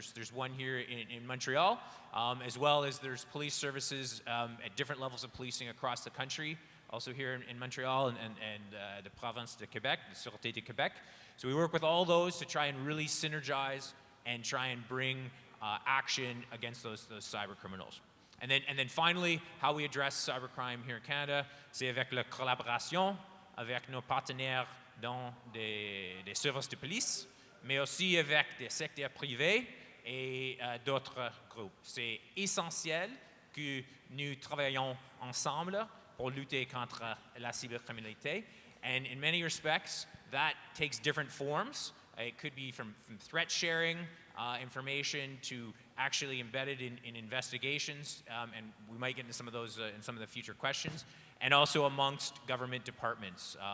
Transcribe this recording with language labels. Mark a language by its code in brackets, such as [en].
[en] There's one here in Montreal, as well as there's police services at different levels of policing across the country. Also here in Montreal and the Province de Québec, the Sûreté de Québec. So we work with all those to try and really synergize and try and bring action against those cyber criminals. And then finally, how we address cybercrime here in Canada, [fr] c'est avec la collaboration avec nos partenaires dans des services de police, mais aussi avec des secteurs privés et d'autres groupes. C'est essentiel que nous travaillions ensemble pour lutter contre la cybercriminalité. [en] And in many respects, that takes different forms. It could be from threat sharing information to actually embedded in investigations, and we might get into some of those in some of the future questions, and also amongst government departments.